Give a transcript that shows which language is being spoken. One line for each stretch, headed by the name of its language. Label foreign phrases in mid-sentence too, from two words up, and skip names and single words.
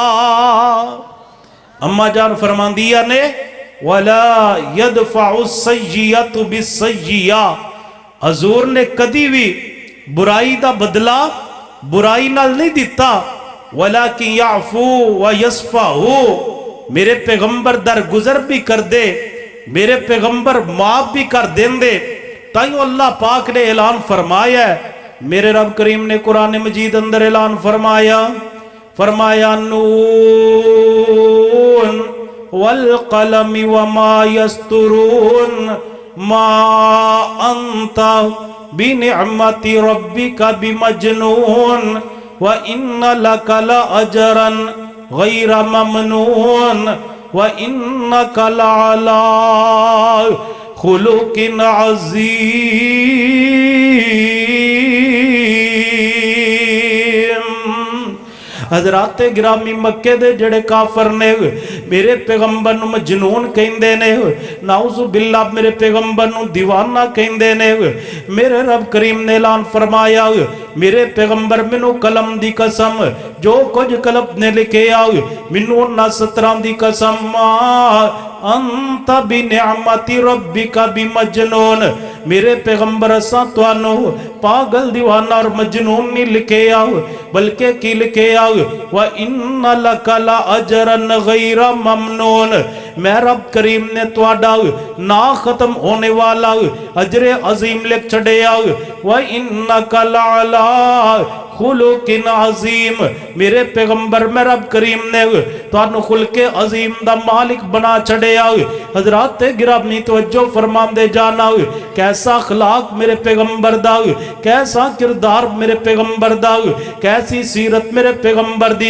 Punjabi: اماں جان فرماندیاں نے,
Arabic: ولا يدفع السيئة بالسيئة,
Punjabi: حضور نے کدی بھی برائی دا بدلہ برائی نال نہیں دتا.
Arabic: ولكن يعفو و يصفح,
Punjabi: میرے پیغمبر در گزر بھی کر دے، میرے پیغمبر معاف بھی کر دیندے. تائیوں اللہ پاک نے اعلان فرمایا، میرے رب کریم نے قرآن مجید اندر اعلان فرمایا، فرمایا
Arabic: ن والقلم وما يسطرون، ما أنت بنعمة ربك بمجنون، وإن لك لأجرا غير ممنون، وإنك لعلى خلق عظيم.
Punjabi: حضرات گرامی مکے دے جیڑے کافر نے میرے پیغمبر نوں مجنون کہندے نے,
Arabic: نعوذ بالله
Punjabi: میرے پیغمبر نوں دیوانہ کہندے نے. میرے رب کریم نے اعلان فرمایا، میرے پیغمبر مینوں قلم دی قسم، جو کجھ قلم نے لکھے آؤ مینوں انہاں سطراں دی قسم,
Arabic: أنت بنعمة ربك بمجنون,
Punjabi: میرے پیغمبر اساں تہانوں پاگل دیوانہ اور مجنون نہیں لکھے آؤ، بلکہ کی لکھے آؤ,
Arabic: وإن لك لأجرا غير ممنون,
Punjabi: میں رب کریم نے تہاڈا نہ ختم ہونے والا اجرِ عظیم لکھ چھڈے آؤ,
Arabic: وإنك لعلى خلق عظيم,
Punjabi: میرے پیغمبر میں رب کریم نے تہانوں خلقِ عظیم دا مالک بنا چھڈیا. حضرات گرامی توجہ فرماندے جانا، کیسا اخلاق میرے پیغمبر دا، کیسا کردار میرے پیغمبر دا، کیسی سیرت میرے پیغمبر دی.